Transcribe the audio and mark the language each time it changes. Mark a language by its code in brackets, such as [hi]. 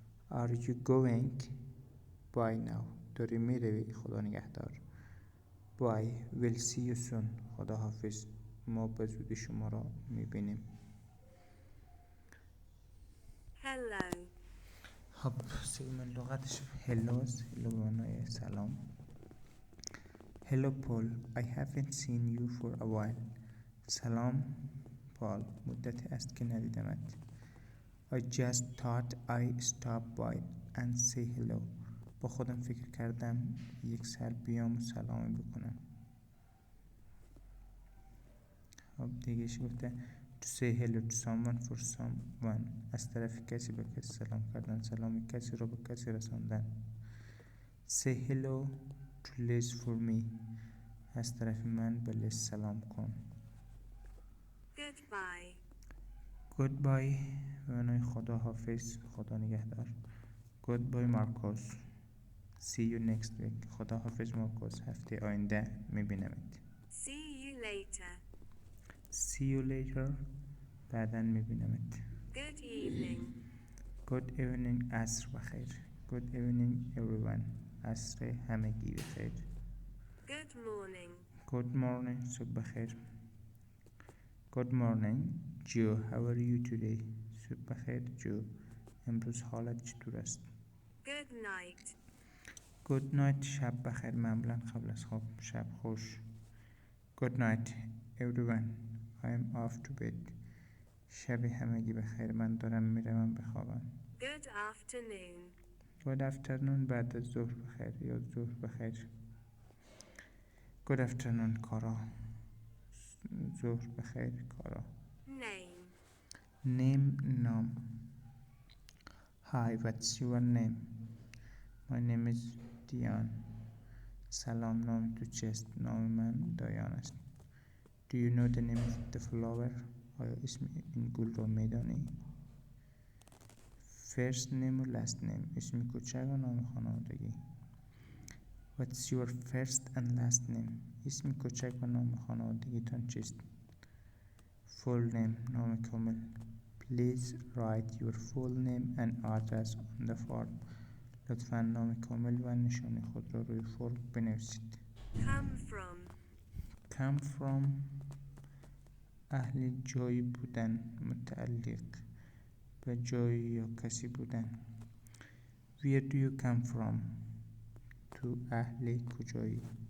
[en] Are you going? Bye now. [fa] داری میروی، خدا نگهدار. [en] Bye. We'll see you soon. [fa] خدا حافظ. ما به زودی شما را میبینیم. [en] Hello. [fa] خب سومین لغتش hello است. hello به معنای سلام. [en] Hello Paul. I haven't seen you for a while. [fa] سلام پال، مدتی است که ندیدمت. [en] I just thought I stop by and say hello. [fa] با خودم فکر کردم یک سر بیام و سلامی بکنم. خب دیگهش گفته [en] to say hello to someone for someone. [fa] از طرف کسی به کسی سلام کردن، سلام کسی رو به کسی رساندن. [en] say hello to Liz for me. [fa] از طرف من به لیز سلام کن. [en] Goodbye. [fa] goodbye به معنای خدا حافظ، خدا نگهدار. [en] goodbye Marcus. see you next week. [fa] خدا حافظ مارکوس، هفته آینده میبینمت. [en] See you later. see you later [fa] بعداً میبینمت. [en] Good evening. [fa] good evening عصر بخیر. [en] good evening everyone. [fa] عصر همگی بخیر. [en] Good morning. [fa] good morning صبح بخیر. [en] good morning Joe. how are you today? [fa] صبح بخیر جو، امروز حالت چطور است؟ [en] Good night. [fa] good night شب بخیر، معمولا قبل از خواب شب خوش. [en] good night everyone. I am off to bed. [fa] شب همگی بخیر، من دارم میروم بخوابم. [en] Good afternoon. [fa] good afternoon بعد از ظهر بخیر یا ظهر بخیر. good afternoon کارا، ظهر بخیر کارا. [en] Name. name نام. hi what's your name? my name is Dion. [fa] سلام، نام تو چیست؟ نام من دایان است. [en] do you know the name of the flower? [fa] آیا اسم این گل را میدانی؟ first name و last name اسم کوچک و نام خانوادگی. [en] what's your first and last name? [fa] اسم کوچک و نام خانوادگی تان چیست؟ full name نام کامل. [en] please write your full name and address on the form. [fa] لطفاً نام کامل و نشانی خود را روی فرم بنویسید. [en] Come from. [fa] come from اهل جایی بودن، متعلق به جایی یا کسی بودن. [en] where do you come from? [fa] تو اهل کجایی.